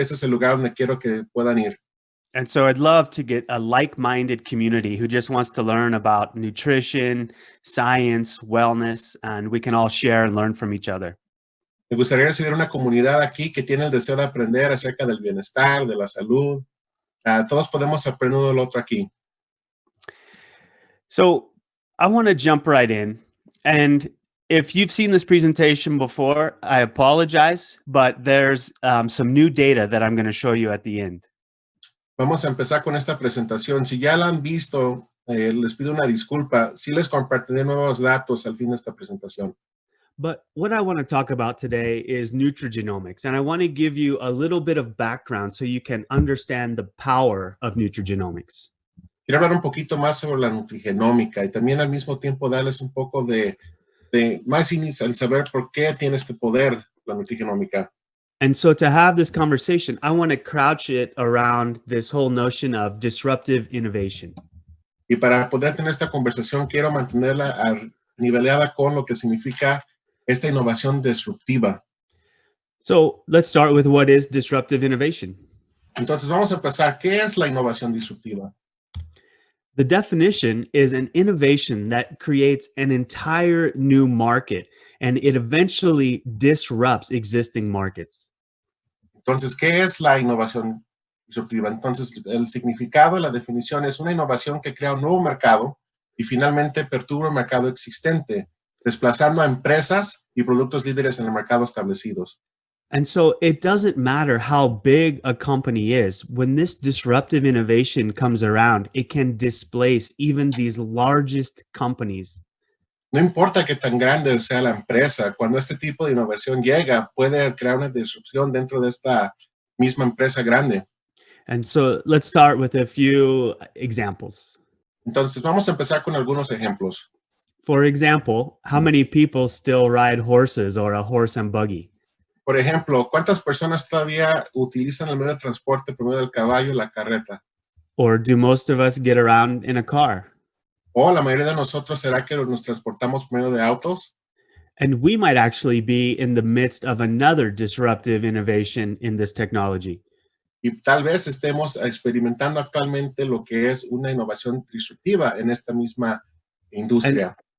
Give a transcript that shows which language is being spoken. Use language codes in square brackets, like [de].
[es] ese es el lugar donde quiero que puedan ir. [en] And so I'd love to get a like-minded community who just wants to learn about nutrition, science, wellness, and we can all share and learn from each other. [es] Me gustaría recibir una comunidad aquí que tiene el deseo de aprender acerca del bienestar, de la salud. Todos podemos aprender uno del otro aquí. [en] So I want to jump right in. And if you've seen this presentation before, I apologize, but there's some new data that I'm going to show you at the end. [es] Vamos a empezar con esta presentación. Si ya la han visto, les pido una disculpa. Sí les compartiré nuevos datos al fin de esta presentación. [en] But what I want to talk about today is nutrigenomics. And I want to give you a little bit of background so you can understand the power of nutrigenomics. [es] Quiero hablar un poquito más sobre la nutrigenómica y también al mismo tiempo darles un poco de más inicio al saber por qué tiene este poder la nutrigenómica. [en] And so to have this conversation, I want to crouch it around this whole notion of disruptive innovation. [es] Y para poder tener esta conversación, quiero mantenerla nivelada con lo que significa esta innovación disruptiva. [en] So let's start with what is disruptive innovation. [es] Entonces vamos a empezar. ¿Qué es la innovación disruptiva? [en] The definition is an innovation that creates an entire new market and it eventually disrupts existing markets. [es] Entonces, ¿qué es la innovación disruptiva? Entonces, el significado, la definición es una innovación que crea un nuevo mercado y finalmente perturba el mercado existente, desplazando a empresas y productos líderes en el mercado establecidos. [en] And so it doesn't matter how big a company is. When this disruptive innovation comes around, it can displace even these largest companies. [es] No importa qué tan grande sea la empresa, cuando este tipo de innovación llega, puede crear una disrupción dentro de esta misma empresa grande. [en] And so let's start with a few examples. [es] Entonces, vamos a empezar con algunos ejemplos. [en] For example, how many people still ride horses or a horse and buggy? [es] Por ejemplo, ¿cuántas personas todavía utilizan el medio de transporte por medio del caballo y la carreta? [en] Or do most of us get around in a car? [es] O la mayoría de nosotros, ¿será que nos transportamos por medio de autos? [en] And we might actually be in the midst of another disruptive innovation in this technology. [es] Y tal vez estemos experimentando actualmente lo que es una innovación disruptiva en esta misma industria.